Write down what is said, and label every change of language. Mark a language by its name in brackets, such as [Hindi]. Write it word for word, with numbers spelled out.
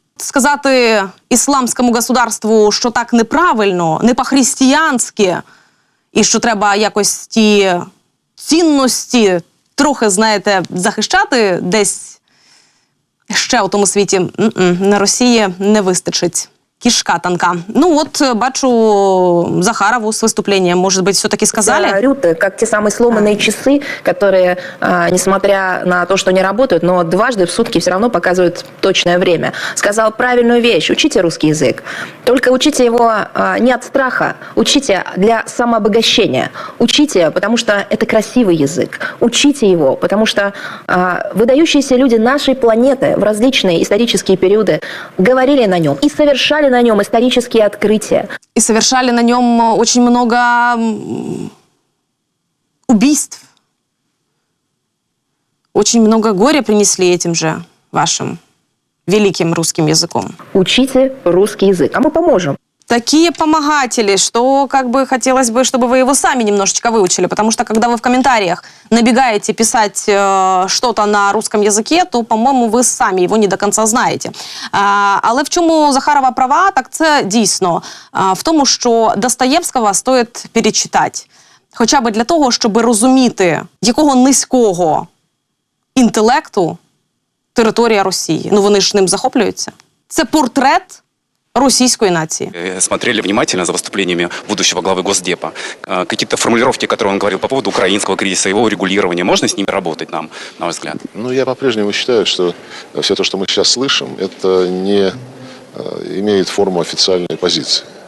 [Ukrainian] Сказати ісламському государству, що так неправильно, не по-християнськи, і що треба якось ті цінності трохи, знаєте, захищати десь? Ще у тому світі на Росії не вистачить кишка танка. [Russian] Ну вот, бачу Захарову с выступлением, может быть, все-таки сказали? Да, Рюта, как те самые сломанные часы, которые, несмотря на то, что не работают, но дважды в сутки все равно показывают точное время. Сказал правильную вещь: учите русский язык. Только учите его не от страха, учите для самообогащения. Учите, потому что это красивый язык. Учите его, потому что выдающиеся люди нашей планеты в различные исторические периоды говорили на нем и совершали на нем исторические открытия. И совершали на нем очень много убийств. Очень много горя принесли этим же вашим великим русским языком. Учите русский язык, а мы поможем. Такие помогатели, что как бы хотелось бы, чтобы вы его сами немножечко выучили, потому что когда вы в комментариях набегаете писать э, что-то на русском языке, то, [Ukrainian] по-моєму, ви самі його не до кінця знаєте. А, але в чому Захарова права, так це дійсно а, в тому, що Достоєвського стоїть перечитати. Хоча б для того, щоб розуміти, якого низького інтелекту територія Росії. Ну вони ж ним захоплюються. Це портрет [Russian] российской нации. Смотрели внимательно за выступлениями будущего главы Госдепа. Какие-то формулировки, которые он говорил по поводу украинского кризиса, его урегулирования, можно с ними работать нам, на ваш взгляд? Ну, я по-прежнему считаю, что все то, что мы сейчас слышим, это не имеет форму официальной позиции.